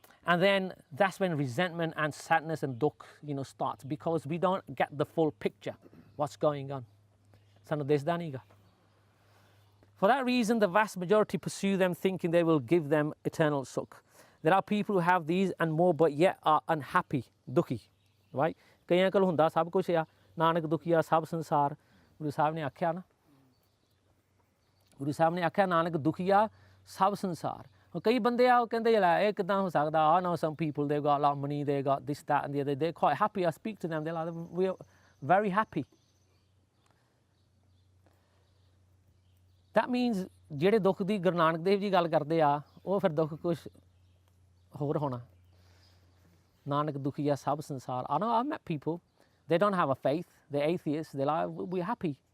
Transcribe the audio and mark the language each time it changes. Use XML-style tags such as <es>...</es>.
<en>And then that's when resentment and sadness and dukh, starts, because we don't get the full picture, what's going on.</en> <pa>ਸਾਨੂੰ ਦਿਸਦਾ ਨਹੀਂਗਾ.</pa> <en>For that reason, the vast majority pursue them thinking they will give them eternal sukh. There are people who have these and more but yet are unhappy, dukhi, right?</en> <pa>ਕਈਆਂ ਕੋਲ ਹੁੰਦਾ ਸਭ ਕੁਝ ਆ, ਨਾਨਕ ਦੁਖੀਆ ਸਭ ਸੰਸਾਰ, ਗੁਰੂ ਸਾਹਿਬ ਨੇ ਆਖਿਆ ਨਾ, ਗੁਰੂ ਸਾਹਿਬ ਨੇ ਆਖਿਆ ਨਾਨਕ ਦੁਖੀਆ ਸਭ ਸੰਸਾਰ. ਕਈ ਬੰਦੇ ਆ ਉਹ ਕਹਿੰਦੇ ਲੈ ਇਹ ਕਿੱਦਾਂ ਹੋ ਸਕਦਾ.</pa> <en>I know some people, they've got a lot of money, they got this, that and the other, they're quite happy. I speak to them, they're like, we're very happy. That means</en> <pa>ਜਿਹੜੇ ਦੁੱਖ ਦੀ ਗੁਰੂ ਨਾਨਕ ਦੇਵ ਜੀ ਗੱਲ ਕਰਦੇ ਆ ਉਹ ਫਿਰ ਦੁੱਖ ਕੁਛ ਹੋਰ ਹੋਣਾ. ਨਾਨਕ ਦੁਖੀਆ ਸਭ ਸੰਸਾਰ.</pa> <en>I know I've met people, they don't have a faith, they're atheists, they're like, we're happy.</en>